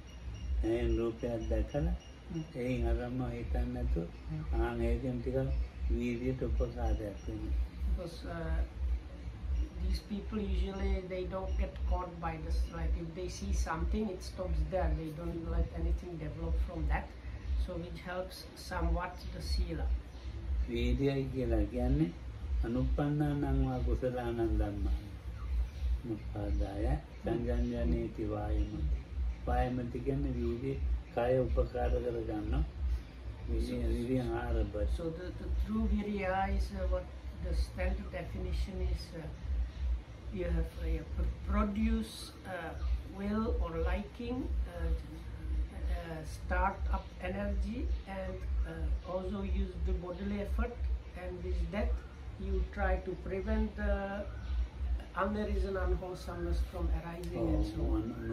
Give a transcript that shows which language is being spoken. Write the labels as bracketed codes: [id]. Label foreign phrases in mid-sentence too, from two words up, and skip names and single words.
[en] Because these people usually they don't get caught by this. Like if they see something, it stops there. They don't let anything develop from that. So which helps somewhat the sila. [pi] Anuppannānaṁ kusalaṇaṁ dhammāni muppādāya saññaññaneti vāyamati. [si] Vāyamati කියන්නේ වීර්ය කාය උපකාර කරගන්න විරිය ආරම්භය. [en] So the true virya is what the standard definition is. You have produce will or liking, start up energy, and also use the bodily effort, and with that you try to prevent the unarisen unwholesomeness from arising and so on.